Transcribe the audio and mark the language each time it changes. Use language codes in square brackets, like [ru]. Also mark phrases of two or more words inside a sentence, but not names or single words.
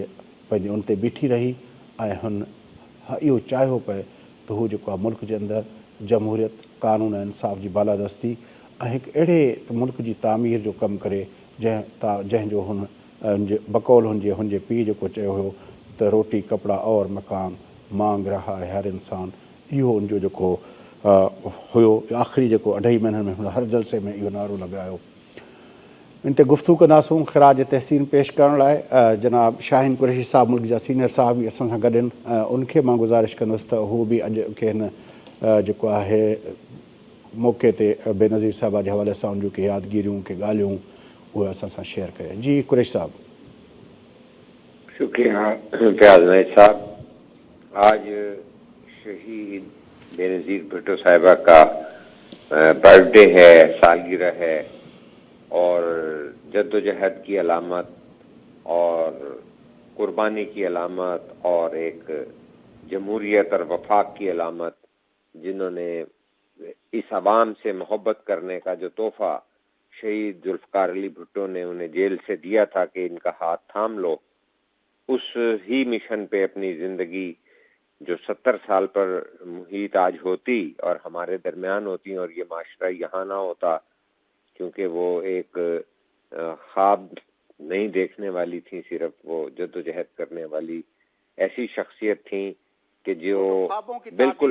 [sd] पंहिंजे उन ते बीठी रही, ऐं हुन इहो चाहियो पए त हू जेको आहे मुल्क जे अंदरि जमहूरियत, कानून ऐं इंसाफ़ जी बालादस्ती ऐं हिकु अहिड़े मुल्क जी तामीर जो कमु करे जंहिंजो बकौल हुनजे पीउ जेको चयो हुयो त [ur] روٹی کپڑا اور مکان مانگ رہا ہے ہر انسان, [sd] इहो उनजो जेको हुयो आख़िरी जेको 2.5 महीननि में हुन हर जलसे में इहो नारो लॻायो। इन ते गुफ़्तगू कंदासूं। ख़िराज तहसीन पेश करण लाइ जनाब शाहीन कुरैशी साहब मुल्क जा सीनियर साहब बि असां सां गॾु आहिनि। उनखे मां गुज़ारिश कंदुसि त हू बि अॼु के हिन जेको आहे मौक़े ते बेनज़ीर साहिबा जे हवाले सां उनजूं के यादगिरियूं के ॻाल्हियूं उहे असां सां शेयर करें। जी कुरैशी साहब। [ur] شکریہ فیاض نائیک صاحب. آج شہید بینظیر بھٹو صاحبہ کا برتھ ڈے ہے، سالگرہ ہے، اور جدوجہد کی علامت اور قربانی کی علامت اور ایک جمہوریت اور وفاق کی علامت، جنہوں نے اس عوام سے محبت کرنے کا جو تحفہ شہید ذوالفقار علی بھٹو نے انہیں جیل سے دیا تھا کہ ان کا ہاتھ تھام لو، اس ہی مشن پہ اپنی زندگی جو 70 سال پر محیط آج ہوتی اور ہمارے درمیان ہوتی اور یہ معاشرہ یہاں نہ ہوتا، کیونکہ وہ ایک خواب نہیں دیکھنے والی تھیں، صرف وہ جدوجہد کرنے والی ایسی شخصیت تھیں کہ جو بالکل